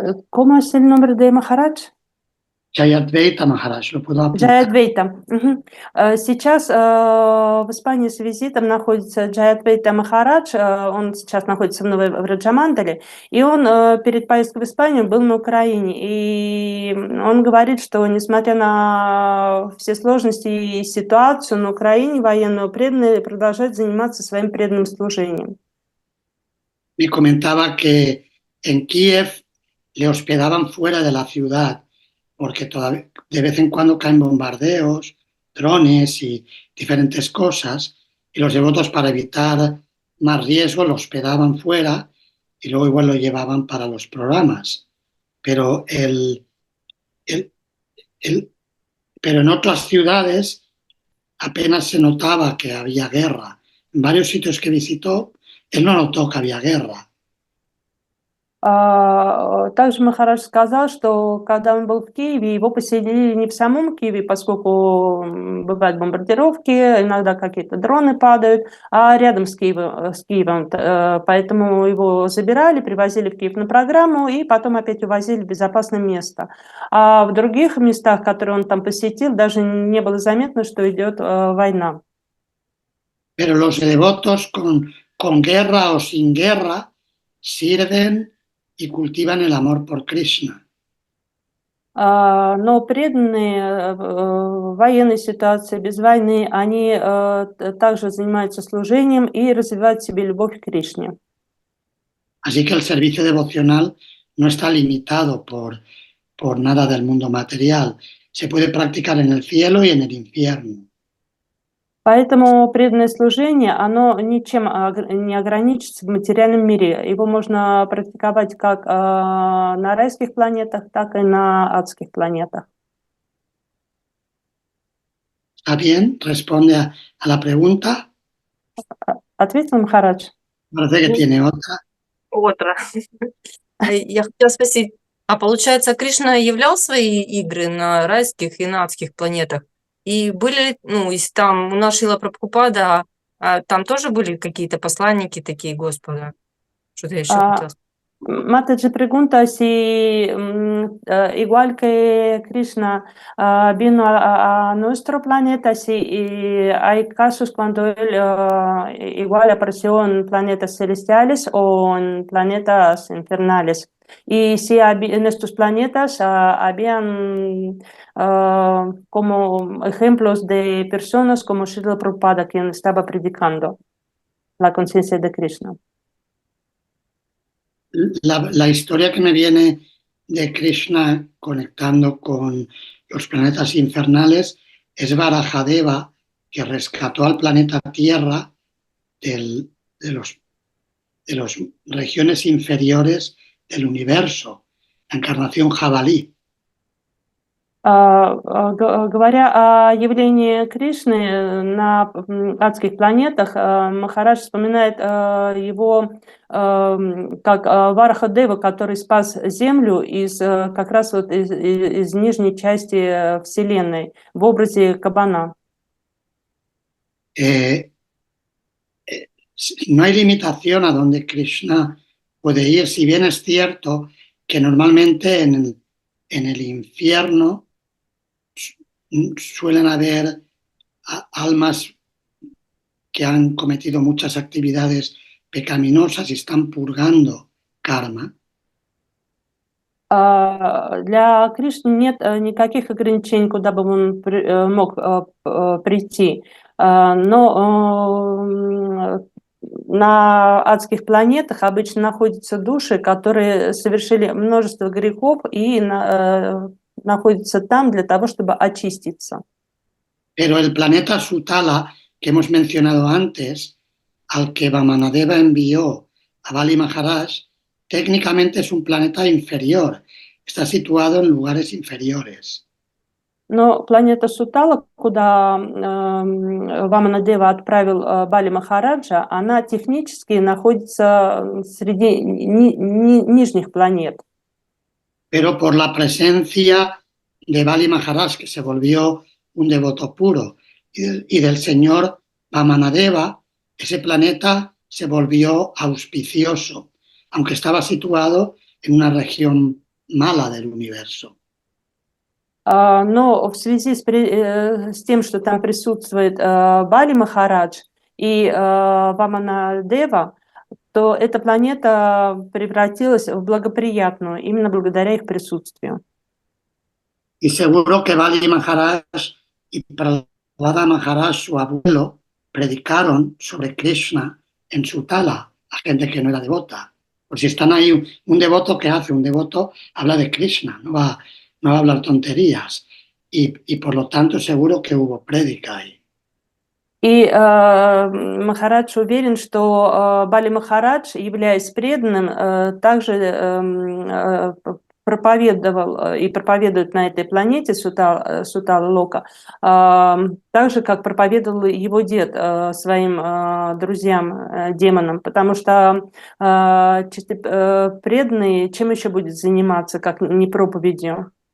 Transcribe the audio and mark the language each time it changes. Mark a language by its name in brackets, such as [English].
[Spanish] ¿Cómo es el nombre de Maharaj? Jayadvaita Maharaj, lo puedo apuntar. [Russian] Джаядвейта. Сейчас в Испании с визитом находится Джаядвейта Махарадж. Он сейчас находится в Новой Раджамандале. И он перед поездкой в Испанию был на Украине. И он говорит, что несмотря на все сложности и ситуацию на Украине, военные преданные продолжают заниматься своим преданным служением. [Spanish] Me comentaba que en Kiev le hospedaban fuera de la ciudad, porque todavía, de vez en cuando caen bombardeos, drones y diferentes cosas, y los devotos para evitar más riesgo lo hospedaban fuera y luego igual lo llevaban para los programas. Pero, pero en otras ciudades apenas se notaba que había guerra. En varios sitios que visitó, él no notó que había guerra. [Russian] Также Махарадж сказал, что когда он был в Киеве, его поселили не в самом Киеве, поскольку бывают бомбардировки, иногда какие-то дроны падают, а рядом с Киевом. Поэтому его забирали, привозили в Киев на программу и потом опять увозили в безопасное место. А в других местах, которые он там посетил, даже не было заметно, что идет война. [Spanish] Pero los devotos con guerra o sin guerra sirven y cultivan el amor por Krishna. [Russian] Но преданные в военной ситуации, без войны, они также занимаются служением и развивают в себе любовь к Кришне. [Spanish] Así que el servicio devocional no está limitado por nada del mundo material. Se puede practicar en el cielo y en el infierno. [Russian] Поэтому преданное служение, оно ничем не ограничится в материальном мире. Его можно практиковать как на райских планетах, так и на адских планетах. [Spanish] ¿Está bien? ¿Responde a la pregunta? [Russian] Ответил Махарадж? [Spanish] Parece que tiene otra. Оtra. [Russian] Я хотела спросить, а получается, Кришна являл свои игры на райских и на адских планетах? И были, ну, если там у нас Шрила Прабхупада, там тоже были какие-то посланники такие Господа? Что-то я еще Ah, хотела спросить. [Spanish] Mataji pregunta si, igual que Krishna vino a nuestro planeta, si hay casos cuando él igual apareció en planetas celestiales o en planetas infernales. Y si en estos planetas habían como ejemplos de personas como Srila Prabhupada, quien estaba predicando la conciencia de Krishna. La historia que me viene de Krishna conectando con los planetas infernales es Varajadeva, que rescató al planeta Tierra de las regiones inferiores del universo, la encarnación jabalí. [Russian] Говоря о явлении Кришны на адских планетах, Махарадж вспоминает его как Варахадева, который спас Землю как раз вот из нижней части Вселенной в образе кабана. [Spanish] No hay limitación a donde Krishna puede ir, si bien es cierto que normalmente en el infierno suelen haber almas que han cometido muchas actividades pecaminosas y están purgando karma. [Russian] Для Кришны нет никаких ограничений, куда бы он мог прийти. Но на адских планетах обычно находятся души, которые совершили множество грехов и находятся там для того, чтобы очиститься. [Spanish] Pero el planeta Sutala, que hemos mencionado antes, al que Vamanadeva envió a Bali Maharaj, técnicamente es un planeta inferior, está situado en lugares inferiores. [Russian] Но планета Сутала, куда Ваманадева отправил Бали Махараджа, она технически находится среди нижних планет. [Spanish] Pero por la presencia de Bali Maharaj, que se volvió un devoto puro, y del señor Vamanadeva, ese planeta se volvió auspicioso, aunque estaba situado en una región mala del universo. [Russian] Но в связи с тем, что там присутствует Бали Махарадж и Ваманадева, то эта планета превратилась в благоприятную именно благодаря их присутствию. [Spanish] Y seguro que Bali Maharaj y Prahlada Maharaj, su abuelo, predicaron sobre Krishna en Sutala a gente que no era devota. Por si están ahí, un devoto que hace, un devoto habla de Krishna, no va a hablar tonterías. Y por lo tanto seguro que hubo prédica ahí. [Russian] И Махарадж уверен, что Бали Махарадж, являясь преданным, также проповедовал и проповедует на этой планете Сутала Лока, так же, как проповедовал его дед своим друзьям, демонам, потому что преданный чем еще будет заниматься, как не проповедью?